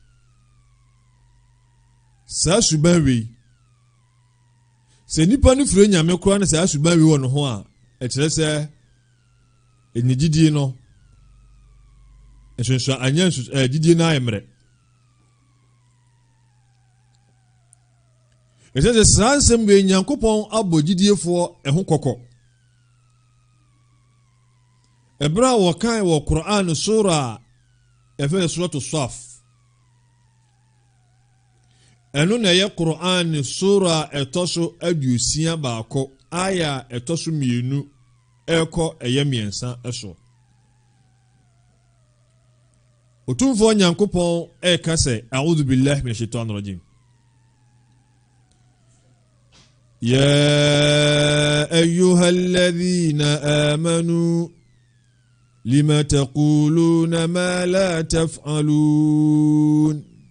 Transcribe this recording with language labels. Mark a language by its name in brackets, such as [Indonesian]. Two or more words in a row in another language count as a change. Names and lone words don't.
[Akan] saa suban wei sɛ nipa no firi nyame koraa na saa suban wei wɔ no ho a ɛkyerɛ sɛ ɛnigidie no ɛsonso anya gidie no ayɛ mmerɛ ɛsɛ sɛ saa nsɛm wei nyankopɔn abɔ gidiefoɔ ɛho kɔkɔ ɛberɛ a wɔkae wɔ Qur'an sura a ɛfɛ suratu Saf ɛno na ɛyɛ Qur'an sura ɛtɔ so 61 aya ɛtɔ so 2 ɛkɔ ɛyɛ 3 ɛso otumfoɔ nyankopɔn ɛka sɛ [Arabic] أعوذ بالله من الشيطان الرجيم يا أيها الذين آمنوا لم تقولون ما لا تفعلون